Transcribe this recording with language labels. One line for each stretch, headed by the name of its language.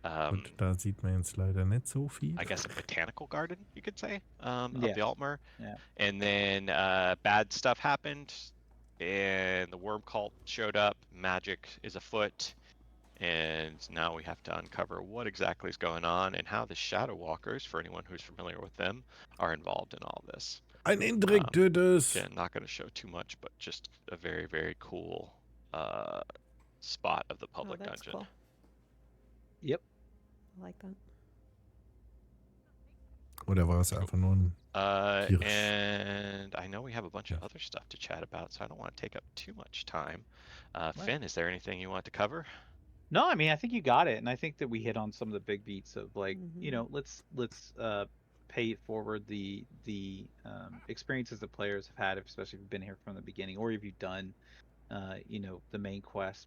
German: Und da sieht man jetzt leider nicht so viel.
English: I guess a botanical garden, you could say, of Yeah. the Altmer. Yeah. And then bad stuff happened, and the worm cult showed up. Magic is afoot, and now we have to uncover what exactly is going on and how the Shadow Walkers, for anyone who's familiar with them, are involved in all this.
German: Ein Indrik tut es.
English: Again, not going to show too much, but just a very, very cool spot of the public that's dungeon. cool. Yep. I like that.
German: Oder war es einfach nur ein Hirsch?
English: And I know we have a bunch of other stuff to chat about, so I don't want to take up too much time. Finn, is there anything you want to cover? No, I mean, I think you got it, and I think that we hit on some of the big beats of like, you know, let's pay it forward the experiences that players have had, especially if you've been here from the beginning, or if you've done, you know, the main quest.